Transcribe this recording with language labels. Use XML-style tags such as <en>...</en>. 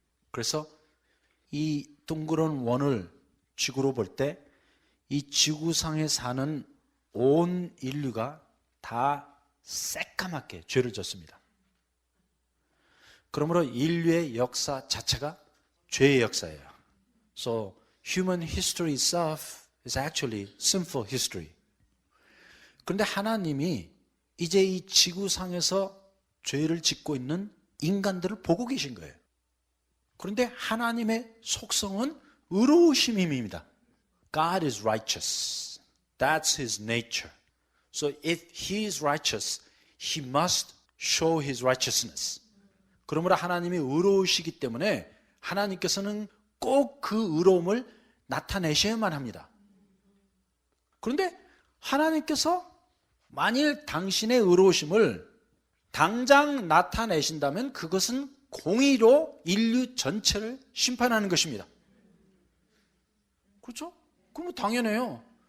<ko>그래서 이 둥그런 원을 지구로 볼 때 이 지구상에 사는 온 인류가 다 새까맣게 죄를 졌습니다. 그러므로 인류의 역사 자체가 죄의 역사예요.</ko> <en>So human history itself is actually sinful history.</en> <ko>그런데 하나님이 이제 이 지구상에서 죄를 짓고 있는 인간들을 보고 계신 거예요. 그런데 하나님의 속성은 의로우심입니다.</ko> <en>God is righteous. That's His nature. So if He is righteous, He must show His righteousness.</en> <ko>그러므로 하나님이 의로우시기 때문에 하나님께서는 꼭 그 의로움을 나타내셔야만 합니다. 그런데 하나님께서 만일 당신의 의로우심을 당장 나타내신다면 그것은 공의로 인류 전체를 심판하는 것입니다. 그렇죠? 그럼 당연해요.</ko>